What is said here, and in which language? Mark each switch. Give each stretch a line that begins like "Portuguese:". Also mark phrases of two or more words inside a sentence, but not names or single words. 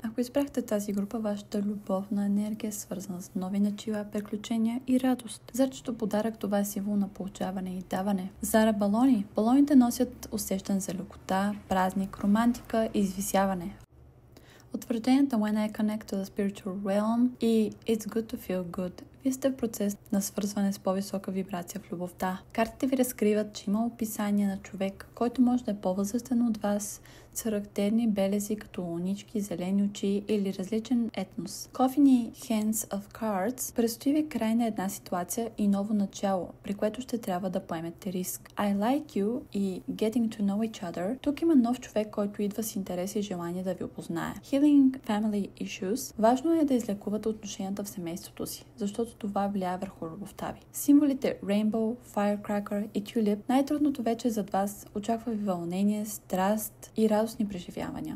Bulgarian: Ако избрахте тази група, вашата любовна енергия е свързана с нови начала, приключения и радост. Зачето подарък, това е символ на получаване и даване. Зара балони. Балоните носят усещане за лекота, празник, романтика и извисяване. Утвържденията
English: When I connect to the spiritual realm
Bulgarian: и
English: It's good to feel good.
Bulgarian: Вие сте в процес на свързване с по-висока вибрация в любовта. Картите ви разкриват, че има описание на човек, който може да е по-възрастен от вас, с характерни белези като лунички, зелени очи или различен етнос.
English: Coffee Hands of Cards
Bulgarian: предстои ви край на една ситуация и ново начало, при което ще трябва да поемете риск.
English: I Like You и Getting to Know Each Other.
Bulgarian: Тук има нов човек, който идва с интерес и желание да ви опознае.
English: Healing Family Issues.
Bulgarian: Важно е да излекувате отношенията в семейството си, защото това влияе върху любовта ви. Символите Rainbow, Firecracker и Tulip. Най-трудното вече зад вас, очаква ви вълнение, страст и радостни преживявания.